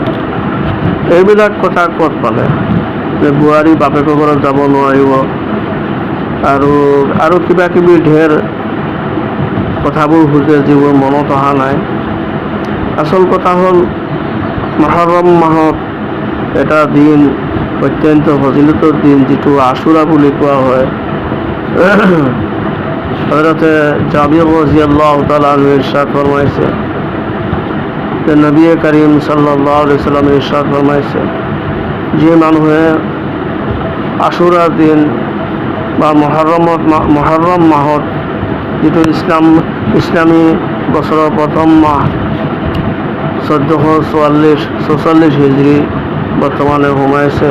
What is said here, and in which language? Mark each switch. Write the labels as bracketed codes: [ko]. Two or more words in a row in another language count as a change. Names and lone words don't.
[as] এইবিলাক কথা ক'ত পালে যে বোৱাৰী বাপেকৰ ঘৰত যাব নোৱাৰিব, আৰু কিবা কিবি ঢেৰ কথাবোৰ সুধে যিবোৰ মনত অহা নাই। আচল কথা হ'ল, মহৰম মাহত এটা দিন, অত্যন্ত ফজিলতৰ দিন, যিটো আশুৰা বুলি কোৱা হয়। হযৰতে জাবিৰ [ar] رضي الله تعالى عنه [as] ইৰশাদ ফৰমাইছে যে নবী কৰীম [ar] صلى الله عليه وسلم [as] ইৰশাদ ফৰমাইছে, যে মানুহে আশুৰাৰ দিন বা মহৰম মাহত, যিটো ইছলামী বছৰৰ প্ৰথম মাহ, 1444 হিজৰী বৰ্তমানে সোমাইছে।